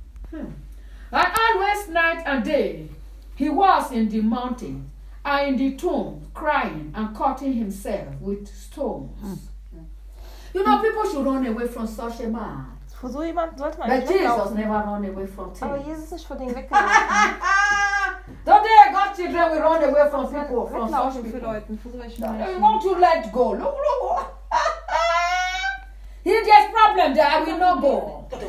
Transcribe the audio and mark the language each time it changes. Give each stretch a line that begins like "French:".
English: And always night and day, he was in the mountain and in the tomb, crying and cutting himself with stones. You know, people should run away from such a man. But Jesus never run away from things.
German: Aber Jesus ist von denen weggelaufen.
English: Don't they have God's children will run away from people, from such people. We want to let go. Look. If there's problem there, I will not go.